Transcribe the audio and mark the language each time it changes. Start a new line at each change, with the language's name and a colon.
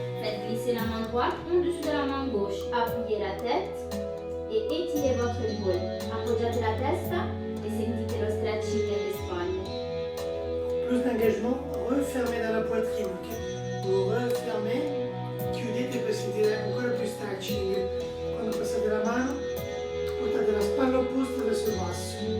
French: Faites glisser la main droite en dessous de la main gauche, appuyez la tête et étirez votre épaule.
Italian: Appoggiate la testa e sentite lo stretching delle spalle.
French: Plus d'engagement, refermez dans la poitrine. Okay? Vous refermez,
Italian: chiudete per sentire ancora più stretching. Quando passate la mano, portate la spalla opposta verso il basso.